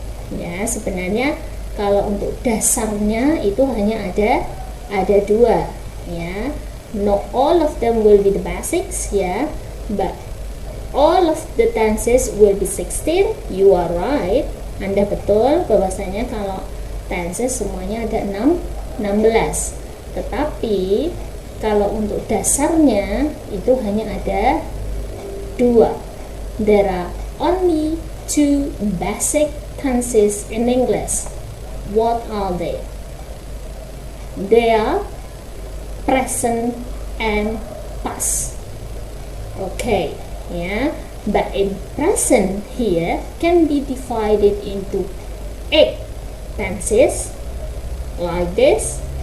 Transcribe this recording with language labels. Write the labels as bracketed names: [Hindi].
[Indonesian] Ya, sebenarnya kalau untuk dasarnya itu hanya ada 2, ya. [English] Not all of them will be the basics, ya, but all of the tenses will be 16. You are right. [Indonesian] Anda betul bahwasanya kalau tenses semuanya ada 16. Tetapi kalau untuk dasarnya itu hanya ada 2. [English] There are only 2 basic tenses in English. What are they? They are present and past. Okay, yeah. But in present here can be divided into 8 tenses like this.